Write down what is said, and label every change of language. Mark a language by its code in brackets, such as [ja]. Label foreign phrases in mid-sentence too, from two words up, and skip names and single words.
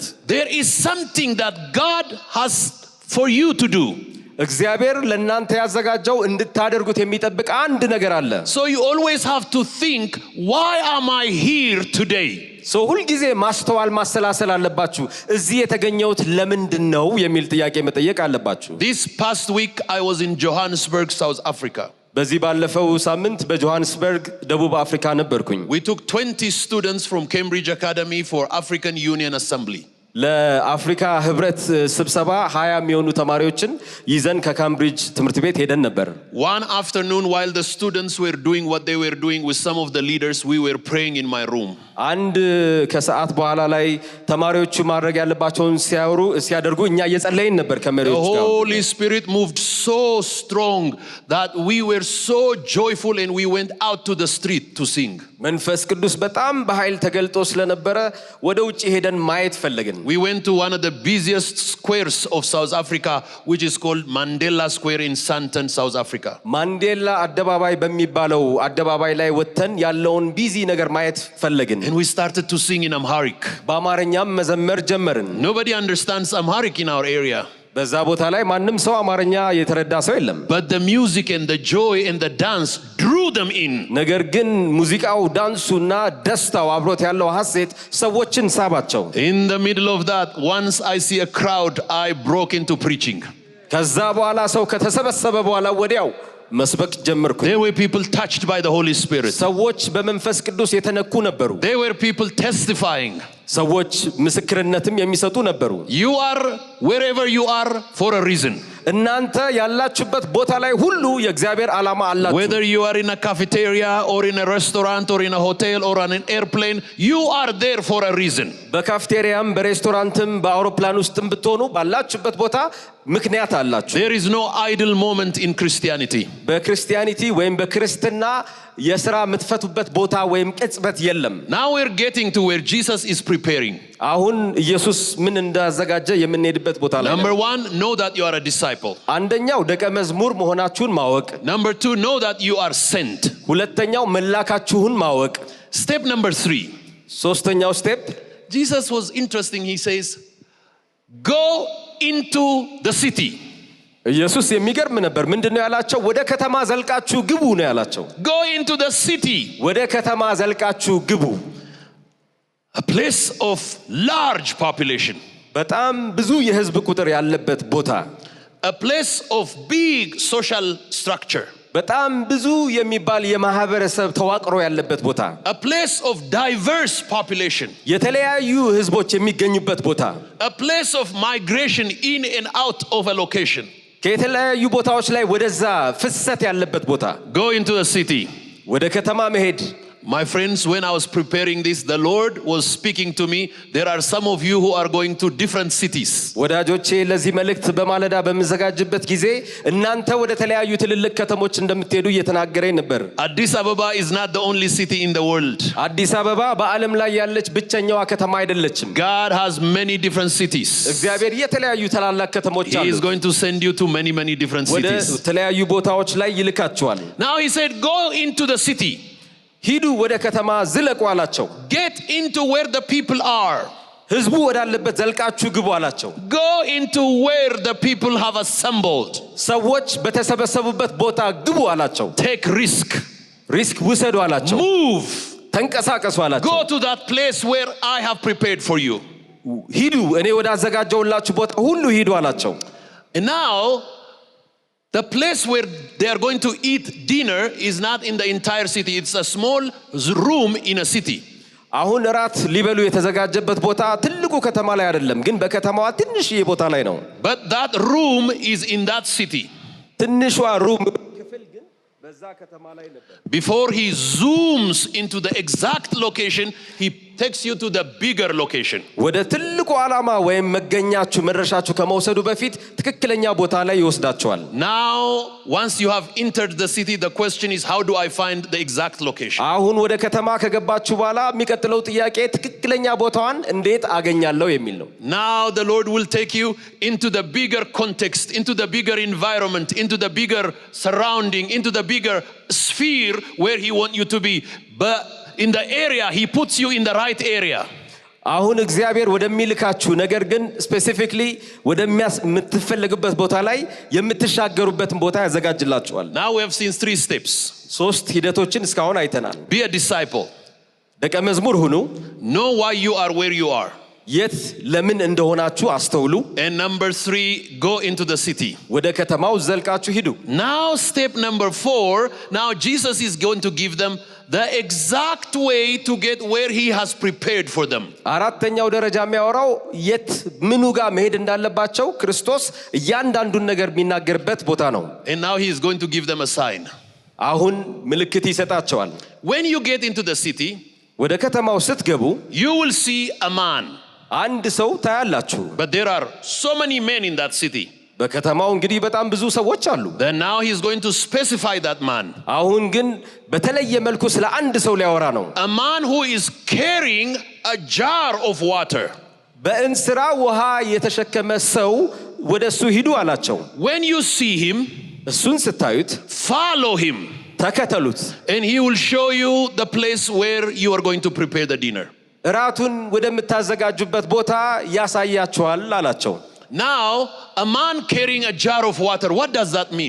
[en] There is something that God has for you to do. [am] እግዚአብሔር ለእናንተ ያዘጋጀው እንድታደርጉት የሚጠብቅ አንድ ነገር አለ [en] So you always have to think, why am I here today? [am] ሰው ሁሉ ጊዜ ማስተዋል ማሰላሰል አለባችሁ እዚህ የተገኘሁት ለምንድን ነው የሚል ጥያቄ መጠየቅ አለባችሁ [en] This past week I was in Johannesburg, South Africa. [am] በዚህ ባለፈው ሳምንት በጆሃንስበርግ ደቡብ አፍሪካ ነበርኩኝ [en] We took 20 students from Cambridge Academy for African Union Assembly. [am] ለአፍሪካ ህብረት ስብሰባ 20 የሚሆኑ ተማሪዎችን ይዘን ከካምብሪጅ ትምህርት ቤት ሄደን ነበር [en] One afternoon while the students were doing what they were doing with some of the leaders, we were praying in my room. [am] አንድ ከሰዓት በኋላ ላይ ተማሪዎቹ ማድረግ ያለባቸውን ሲያደርጉ እኛ እየጸለይን ነበር ከመሪዎች ጋር [en] The Holy Spirit moved so strong that we were so joyful and we went out to the street to sing. [am] መንፈስ ቅዱስ በጣም በኃይል ተገልጦ ስለነበረ ወደ ውጪ ሄደን ማየት ፈለግን [en] We went to one of the busiest squares of South Africa, which is called Mandela Square in Sandton, South Africa. [am] ማንዴላ አደባባይ በሚባለው አደባባይ ላይ ወጥተን ያለውን ቢዚ ነገር ማየት ፈለግን [en] And we started to sing in Amharic. [am] በአማርኛም መዘመር ጀመርን [en] Nobody understands Amharic in our area. [am] በዛ ቦታ ላይ ማንም ሰው አማርኛ የተረዳ ሰው የለም [en] But the music and the joy and the dance drew them in. [am] ነገር ግን ሙዚቃው ዳንሱና ደስታው አብሮት ያለው ሐሴት ሰዎችን ሳባቸው [en] In the middle of that, once I see a crowd, I broke into preaching. [am] ከዛ በኋላ ሰው ከተሰበሰበ በኋላ ወዲያው መስበክ ጀመርኩ [en] There were people touched by the Holy Spirit. [am] ሰዎች በመንፈስ ቅዱስ የተነኩ ነበሩ [en] There were people testifying. [am] ሰዎች ምስክርነትም የሚሰጡ ነበሩ [en] You are wherever you are for a reason. [am] እናንተ ያላችሁበት ቦታ ላይ ሁሉ የእግዚአብሔር ዓላማ አላችሁ [en] Whether you are in a cafeteria or in a restaurant or in a hotel or on an airplane, you are there for a reason. [am] በካፍቴሪያም በሬስቶራንትም በአውሮፕላን ውስጥም ብትሆኑ ባላችሁበት ቦታ ምክንያት አላችሁ [en] There is no idle moment in Christianity. [am] በክርስቲያኒቲ ወይም በክርስትና የሥራ የምትፈቱበት ቦታ ወይም ቅጽበት የለም። [en] Now we're getting to where Jesus is preparing. [am] አሁን ኢየሱስ ምን እንዳዘጋጀ የምንሄድበት ቦታ ላይ ነው። [en] Number 1, know that you are a disciple. [am] አንደኛው ደቀ መዝሙር መሆናችሁን ማወቅ። [en] Number 2, know that you are sent. [am] ሁለተኛው መላካችሁን ማወቅ። [en] Step number 3. [am] ሶስተኛው ስቴፕ [en] Jesus was interesting. He says, go into the city. [am] ኢየሱስ የሚገርም ነበር። ምንድነው ያላቸው? ወደ ከተማ ዘልቃችሁ ግቡ ነው ያላቸው። [en] Go into the city. [am] ወደ ከተማ ዘልቃችሁ ግቡ። [en] A place of large population. [am] በጣም ብዙ የህዝብ ቁጥር ያለበት ቦታ. [en] A place of big social structure. [am] በጣም ብዙ የሚባል የማህበረሰብ ተዋቅሮ ያለበት ቦታ. [en] A place of diverse population. [am] የተለያዩ ህዝቦች የሚገኙበት ቦታ. [en] A place of migration in and out of a location. [am] ከተለያዩ ቦታዎች ላይ ወደዛ ፍሰት ያለበት ቦታ. [en] Go into the city. [am] ወደ ከተማ መሄድ. [en] My friends, when I was preparing this, the Lord was speaking to me. There are some of you who are going to different cities. [am] ወዳጆቼ ለዚህ መልእክት በማለዳ በመዘጋጀበት ጊዜ እናንተ ወደ ተለያዩ ትልልቅ ከተሞች እንደምትሄዱ እየተናገረኝ ነበር። [en] Addis Ababa is not the only city in the world. [am] አዲስ አበባ በዓለም ላይ ያለች ብቸኛዋ ከተማ አይደለችም። [en] God has many different cities. [am] እግዚአብሔር የተለያዩ ታላላቅ ከተሞች አሉ። [en] He is going to send you to many different [am] ወደ [en] cities. [am] ተለያዩ ቦታዎች ላይ ይልካቸዋል። [en] Now he said, go into the city. [am] ሂዱ ወደ ከተማ ዝለቁ አላቸው። [en] Get into where the people are. [am] ህዝቡ ወዳለበት ዘልቃችሁ ግቡ አላቸው። [en] Go into where the people have assembled. [am] ሰዎች በተሰበሰቡበት ቦታ ግቡ አላቸው። [en] Take risk. [am] ሪስክ ውሰዱ አላቸው። [en] Move. [am] ተንቀሳቀሱ አላቸው። [en] Go to that place where I have prepared for you. [am] ሂዱ እኔ ወዳዘጋጀውላችሁ ቦታ ሁሉ ሂዱ አላቸው። [en] And now the place where they are going to eat dinner is not in the entire city. It's a small room in a city. [am] አሁን ራት ሊበሉ የተዘጋጀበት ቦታ ትልቁ ከተማ ላይ አይደለም፣ ግን በከተማዋ ትንሽዬ ቦታ ላይ ነው። [en] But that room is in that city. [am] ትንሿ ሩም ክፍል ግን በዛ ከተማ ላይ ነበር። [en] Before he zooms into the exact location, he takes you to the bigger location. [am] ወደ ትልቁ ዓላማ ወይም መገኛችሁ መድረሻችሁ ከመውሰዱ በፊት ትክክለኛ ቦታ ላይ ይወስዳቸዋል። [en] Now, once you have entered the city, the question is, how do I find the exact location? [am] አሁን ወደ ከተማ ከገባችሁ በኋላ የሚቀጥለው ጥያቄ ትክክለኛ ቦታዋን እንዴት አገኛለሁ የሚል ነው። [en] Now the Lord will take you into the bigger context, into the bigger environment, into the bigger surrounding, into the bigger sphere where he wants you to be. But in the area, he puts you in the right area. [am] አሁን እግዚአብሔር ወደሚልካችሁ ነገር ግን ስፔሲፊክሊ ወደምትፈልጉበት ቦታ ላይ የምትሻገሩበትን ቦታ ያዘጋጅላችኋል። [en] Now we have seen 3 steps. [am] 3 ሂደቶችን እስካሁን አይተናል። [en] Be a disciple. [am] ደቀ መዝሙር ሁኑ። [en] Know why you are where you are. [am] የት ለምን እንደሆናችሁ አስተውሉ። [en] And number 3, go into the city. [am] ወደ ከተማው ዘልቃችሁ ሂዱ። [en] Now step number 4, now Jesus is going to give them the exact way to get where he has prepared for them. [am] አራተኛው ደረጃ የሚያወራው የት ምኑ ጋር መሄድ እንዳለባቸው ክርስቶስ እያንዳንዱን ነገር የሚናገርበት ቦታ ነው። [en] And now he is going to give them a sign. [am] አሁን ምልክት ይሰጣቸዋል። [en] When you get into the city, [am] ወደ ከተማው ስትገቡ [en] you will see a man. [am] አንድ ሰው ታያላችሁ። [en] But there are so many men in that city. [am] በከተማው እንግዲህ በጣም ብዙ ሰዎች አሉ። [en] Then now he is going to specify that man. [am] አሁን ግን በተለየ መልኩ ስለ አንድ ሰው ሊያወራ ነው። [en] A man who is carrying a jar of water. [am] በእንስራ ውሃ የተሸከመ ሰው ወደሱ ሂዱ አላቸው። [en] When you see him, [am] እሱን ስታዩት [en] follow him. [am] ተከተሉት። [en] And he will show you the place where you are going to prepare the dinner. [am] እራቱን ወደምታዘጋጁበት ቦታ ያሳያችኋል አላቸው። [en] Now, a man carrying a jar of water, what does that mean?